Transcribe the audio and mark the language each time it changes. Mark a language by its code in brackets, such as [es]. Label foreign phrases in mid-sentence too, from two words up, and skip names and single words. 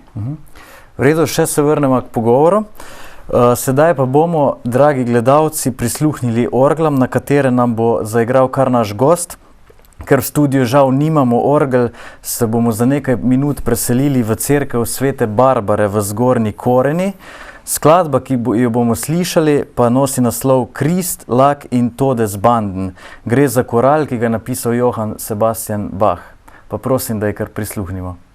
[sl] V redu, še se vrnemo k pogovoru. Sedaj pa bomo, dragi gledalci, prisluhnili orglam, na katere nam bo zaigral kar naš gost. Ker v studiu žal nimamo orgel, se bomo za nekaj minut preselili v cerkev Svete Barbare v Zgornji Koreni. Skladba, ki jo bomo slišali, pa nosi naslov Christ, lag in todes banden. Gre za koral, ki ga je napisal Johann Sebastian Bach. Pa prosim, da ji kar prisluhnimo.